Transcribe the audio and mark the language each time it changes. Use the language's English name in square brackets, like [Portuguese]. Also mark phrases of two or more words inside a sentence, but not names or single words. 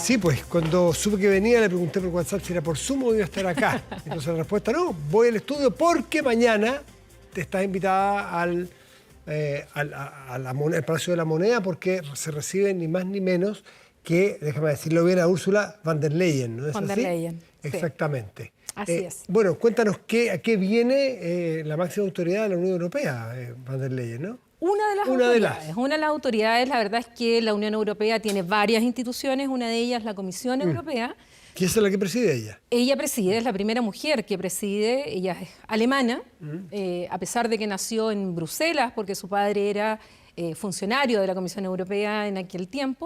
[Spanish] Sí, pues, cuando supe que venía, le pregunté por WhatsApp si era por Zoom o iba a estar acá. Entonces la respuesta no, voy al estudio porque mañana te estás invitada al Palacio de la Moneda, porque se recibe ni más ni menos que, déjame decirlo bien, a Ursula von der Leyen, ¿no es así? Von der Leyen, sí. Exactamente. Así es. Bueno, cuéntanos a qué viene la máxima autoridad de la Unión Europea, von der Leyen, ¿no? Una de las autoridades, la verdad es que la Unión Europea tiene varias instituciones, una de ellas la Comisión Europea. ¿Y esa es la que preside ella? Ella preside, es la primera mujer que preside, ella es alemana, a pesar de que nació en Bruselas, porque su padre era funcionario de la Comisión Europea en aquel tiempo.